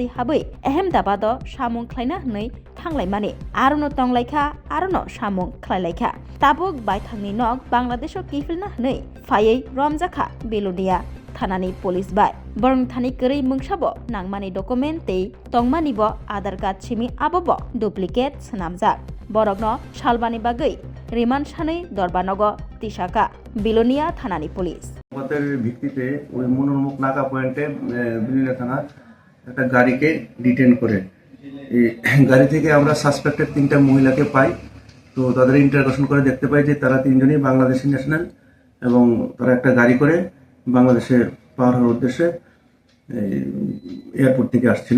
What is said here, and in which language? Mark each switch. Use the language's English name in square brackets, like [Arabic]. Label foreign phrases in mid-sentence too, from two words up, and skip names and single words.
[Kok Borok] हाबै अहमदाबाद सामुं ख्लायना हनै थांलायमाने आरनो तंलायखा आरनो सामुं ख्लायलायखा ताबुक बायथांनि नग बांलादेशो किफिलना हनै फायै रमजाखा बेलोनिया थानानि पुलिस बाय बरं थानि करै मुंसाबो नांमानि डकुमेन्ट ते तंमानिबो आधार कार्ड छिमी आबोबो डुप्लिकेट सनामजाक बरगनो सालबानि बागै रिमान्ड सानै दरबानग तिसाका बिलोनिया थानानि पुलिस [Bangla] আমাদের ভিত্তিতে ওই মনোরমুখ নাকা পয়েন্টে বিলিনা থানা একটা গাড়িকে ডিটেন করে এই গাড়ি থেকে আমরা সাসপেক্টেড 3টা মহিলাকে পাই। তো তাদের ইন্টারোগেশন করে দেখতে পাই যে তারা 3জনই বাংলাদেশি ন্যাশনাল এবং তারা একটা গাড়ি করে বাংলাদেশে পার হওয়ার উদ্দেশ্যে এয়ারপোর্ট থেকে আসছিল।